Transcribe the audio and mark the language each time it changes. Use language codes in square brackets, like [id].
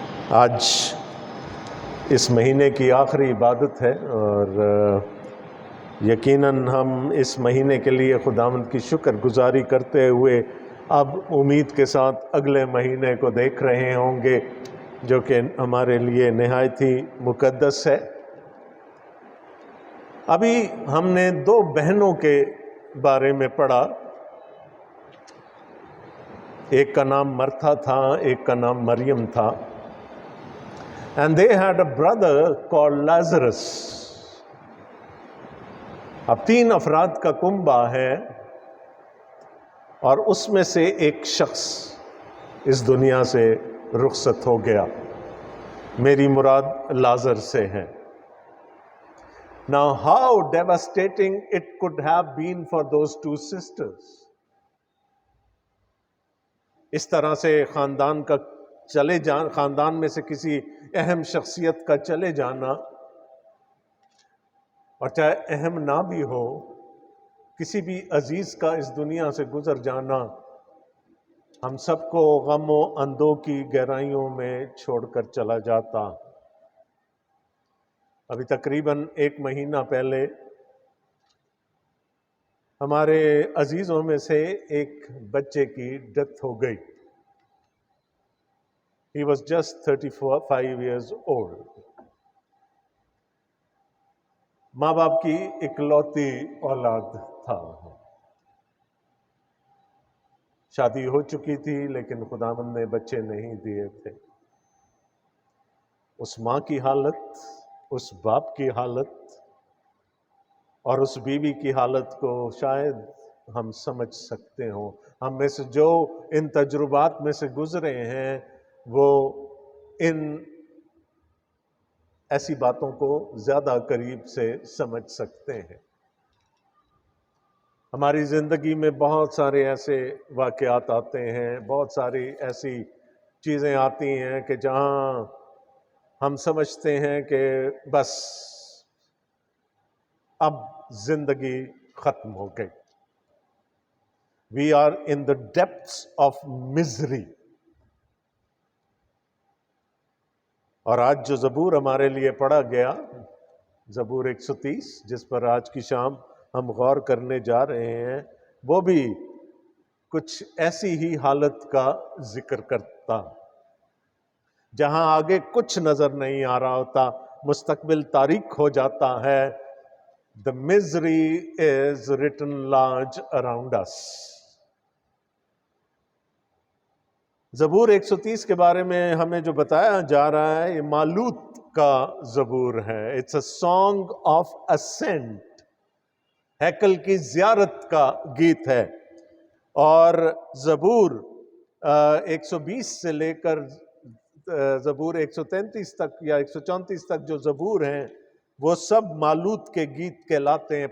[ur] آج اس مہینے کی آخری عبادت ہے اور یقیناً ہم اس مہینے کے لیے خداوند کی شکر گزاری کرتے ہوئے اب امید کے ساتھ اگلے مہینے کو دیکھ رہے ہوں گے جو کہ ہمارے لیے نہایت ہی مقدس ہے. ابھی ہم نے دو بہنوں کے بارے میں پڑھا. ایک کا نام مرتھا تھا، ایک کا نام مریم تھا. [en] And they had a brother called Lazarus. [ur] اب 3 افراد کا کنبہ ہے اور اس میں سے ایک شخص اس دنیا سے رخصت ہو گیا. میری مراد لازر سے ہے. [en] Now how devastating it could have been for those two sisters. [ur] اس طرح سے خاندان کا خاندان میں سے کسی اہم شخصیت کا چلے جانا، اور چاہے اہم نہ بھی ہو، کسی بھی عزیز کا اس دنیا سے گزر جانا ہم سب کو غم و اندوہ کی گہرائیوں میں چھوڑ کر چلا جاتا. ابھی تقریباً 1 مہینہ پہلے ہمارے عزیزوں میں سے ایک بچے کی ڈیتھ ہو گئی. [en] He was just 35 years old. [ur] ماں باپ کی اکلوتی اولاد تھا. شادی ہو چکی تھی لیکن خداوند نے بچے نہیں دیے تھے. اس ماں کی حالت، اس باپ کی حالت اور اس بیوی کی حالت کو شاید ہم سمجھ سکتے ہوں. ہم میں سے جو ان تجربات میں سے گزرے ہیں وہ ان ایسی باتوں کو زیادہ قریب سے سمجھ سکتے ہیں. ہماری زندگی میں بہت سارے ایسے واقعات آتے ہیں، بہت ساری ایسی چیزیں آتی ہیں کہ جہاں ہم سمجھتے ہیں کہ بس اب زندگی ختم ہو گئی. [en] We are in the depths of misery. [ur] اور آج جو زبور ہمارے لیے پڑھا گیا، زبور 130 جس پر آج کی شام ہم غور کرنے جا رہے ہیں، وہ بھی کچھ ایسی ہی حالت کا ذکر کرتا جہاں آگے کچھ نظر نہیں آ رہا ہوتا، مستقبل تاریک ہو جاتا ہے. [en] The misery is written large around us. [ur] زبور 130 کے بارے میں ہمیں جو بتایا جا رہا ہے یہ مالوت کا زبور ہے. [en] It's a song of ascent. [ur] ہیکل کی زیارت کا گیت ہے. اور زبور 120 سے لے کر زبور 133 تک یا 134 تک جو زبور ہیں وہ سب مالوت کے گیت کہلاتے ہیں.